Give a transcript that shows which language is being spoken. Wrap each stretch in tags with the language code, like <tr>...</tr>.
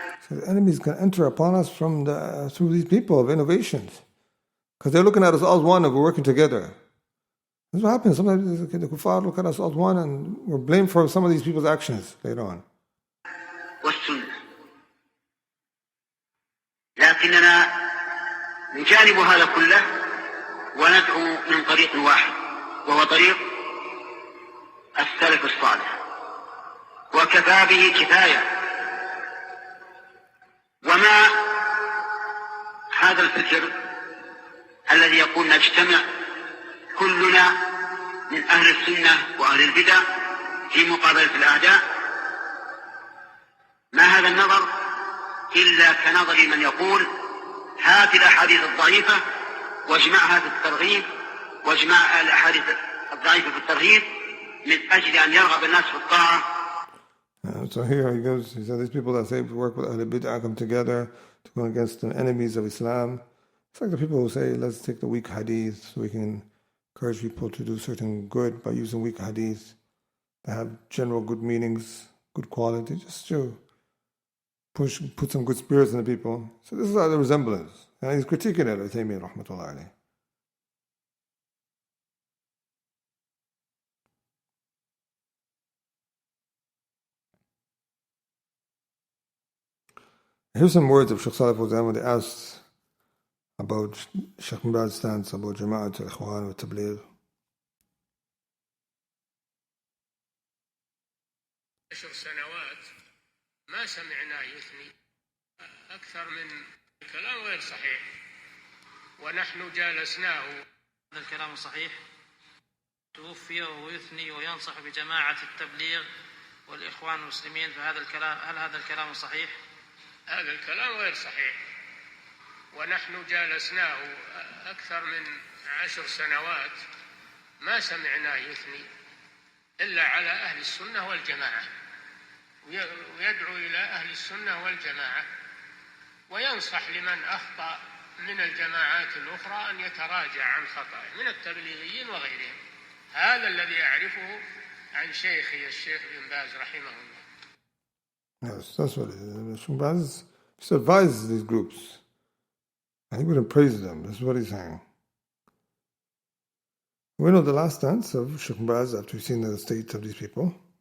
<en>So the enemies can enter upon us through these people of innovations. Because they're looking at us all as one and we're working together. This is what happens. Sometimes the kuffar look at us all as one and we're blamed for some of these people's actions later on.</en> <ar>والسنة. لكننا نجانب هذا كله وندعو من طريق واحد وهو طريق السلف الصالح وكفى به كفاية. وما هذا الفكر الذي يقول نجتمع كلنا من أهل السنة وأهل البدع في مقابلة الأعداء، ما هذا النظر إلا كنظر من يقول هات الأحاديث الضعيفة واجمعها في الترغيب واجمع الأحاديث الضعيفة في الترهيب من أجل أن يرغب الناس في الطاعة.</ar> <en>So here he said these people that say work with Ahl Bid'ah come together to go against the enemies of Islam. It's like the people who say let's take the weak hadith so we can encourage people to do certain good by using weak hadith that have general good meanings, good quality, just to put some good spirits in the people. So this is the resemblance. And he's critiquing it, Itisaam, rahmatullah alayhi. Here's some words of Shaykh Salih Fawzan when they asked about Shaykh Mubarak's stance about Jama'at al-Ikhwan wa Tabligh.</en> <ar>10 سنوات ما سمعناه يثني أكثر من كلام غير صحيح ونحن جالسناه. هذا الكلام صحيح. توفي وهو يثني وينصح بجماعة التبليغ والإخوان المسلمين، فهذا الكلام هل هذا الكلام صحيح؟ هذا الكلام غير صحيح ونحن جالسناه أكثر من 10 سنوات ما سمعناه يثني إلا على أهل السنة والجماعة، ويدعو إلى أهل السنة والجماعة وينصح لمن أخطأ من الجماعات الأخرى أن يتراجع عن خطأه من التبليغيين وغيرهم. هذا الذي أعرفه عن شيخي الشيخ بن باز رحمه الله.</ar> <en>Yes, that's what it is. Shaykh Baz just advises these groups. And he wouldn't praise them. That's what he's saying. We know the last stance of Shaykh Baz after we've seen the state of these people.</en>